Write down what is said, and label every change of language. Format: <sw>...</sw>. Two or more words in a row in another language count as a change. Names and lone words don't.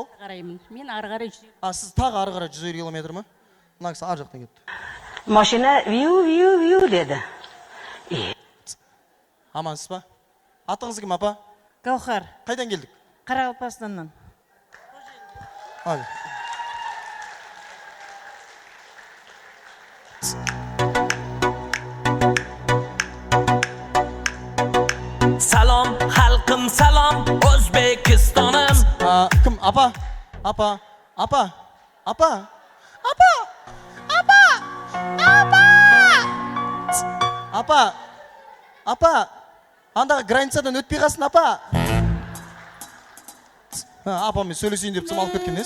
<kk>Қараймын. Мен ары қарай 150. Сіз тағы ары қарай 150 километр ма? Мына кісі ар жақтан кетті. Машина виу деді. Амансыз ба? Атыңыз кім, апа? Гаухар. Қайдан келдік? Қарақалпақстаннан. Ал.</kk> <uz>Salom xalqim, salom O'zbekistonim.</uz> <kk>Кім? Апа? Апа? Апа? Апа? Апа? Апа? Андағы границадан өтпей қалсын, апа? Апамен сөйлесейін деп алып кеткен ес.</kk>